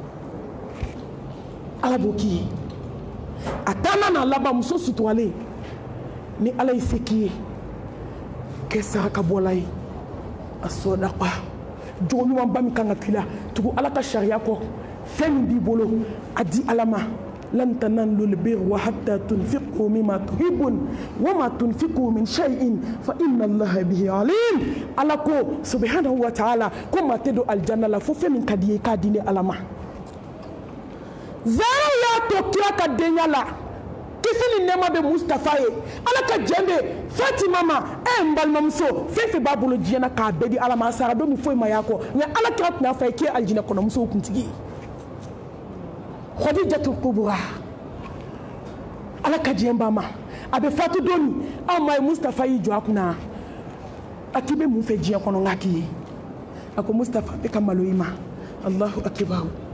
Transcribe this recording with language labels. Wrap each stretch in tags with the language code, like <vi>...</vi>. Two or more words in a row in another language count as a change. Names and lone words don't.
<bm>ala b'o k'i ye a taama n'a laban muso suturalen ni ala y'i se k'i ye kɛ sarakabɔla ye a sɔdaqa jogo ɲumanba min kan ka k'i la tugu ala ka sariya kɔ fɛn min b'i bolo a di ala ma</bm> <ar>لن تنالوا البر حتى تنفقوا مما تحبون وما تنفقوا من شيء فإن الله به عليم</ar> <bm>ala ko</bm> <ar>سبحانه وتعالى</ar> <bm>ko ma tɛ don aljanna la fo fɛn min ka di ye k'a di ni ala ma zara y'a to kira ka denya la kisi ni nɛɛma bɛ Mustafa ye ala ka jɛn bɛ Fatima ma n balimamuso fɛn fɛn b'a bolo diɲɛ na k'a bɛɛ di ala ma a sara don min foyi ma y'a kɔ nka ala kira tun y'a fɔ a ye k'e ye aljinɛ kɔnɔmusow kuntigi ye Khadijatul Kubra ala ka jɛn ba ma a bɛ fatu don min aw ma ye Mustafa y'i jɔ a kunna a k'i bɛ mun fɛ diɲɛ kɔnɔ n k'a k'i ye a ko Mustafa bɛ ka malo i ma</bm> <ar>الله أكبر</ar>